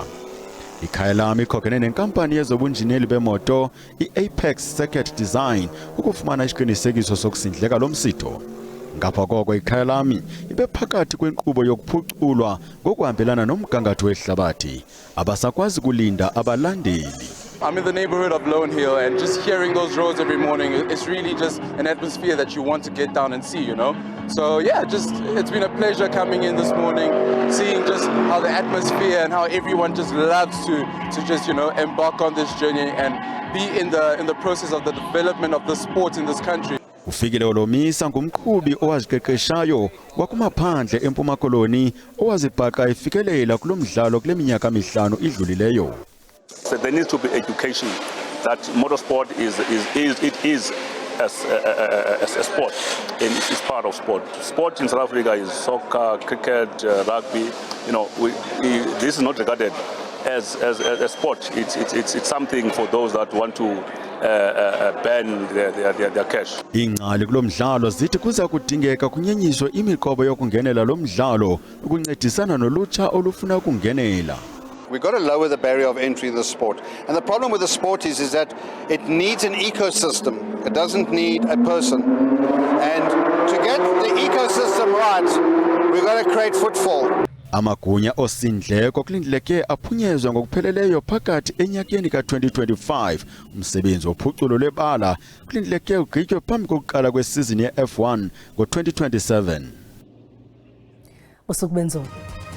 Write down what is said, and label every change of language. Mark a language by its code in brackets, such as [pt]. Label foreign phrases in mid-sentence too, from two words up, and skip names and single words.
[xh] Ikhaya lami ikhokene nenkampani yezobunjineli bemoto iApex Circuit Design ukufumana isiqinisekiso sokusindleka lomsitho. Ngapha koko ikhaya lami ibe phakathi kwenkqubo yokuphuculwa ngokuhambelana nomgangatho wehlabathi abasakwazi kulinda abalandeli. [en] I'm in the neighborhood of Lone Hill, and just hearing those roads every morning, it's really just an atmosphere that you want to get down and see, you know? So yeah, it's been a pleasure coming in this morning, seeing just how the atmosphere and how everyone just loves to just, you know, embark on this journey and be in the process of the development of the sport in this country. [xh] Ufikile Olomisa ngumqhubi owaziqeqeshayo wakumaphandle eMpuma Koloni owazibhaqa efikelela kulomdlalo kule minyaka mihlanu idlulileyo. [en] So there needs to be education that motorsport is as a sport, and it's part of sport. Sport in South Africa is soccer, cricket, rugby. You know, this is not regarded as a sport. It's something for those that want to burn their cash. [xh] Ingqali kulomdlalo zithi kuza kudingeka kunyenyiswe imiqobo yokungenela lo mdlalo ukuncedisana nolutsha olufuna ukungenela. [en] We've got to lower the barrier of entry to the sport. And the problem with the sport is that it needs an ecosystem. It doesn't need a person. And to get the ecosystem right, we've got to create footfall. [xh] Amagunya osindleko kulindeleke aphunyezwe ngokupheleleyo phakathi enyakeni ka-2025. Umsebenzi wophuculo lwebala kulindeleke ugqitywe phambi kokuqala kwesizini ye-F1 ngo-2027. Usuku benzo.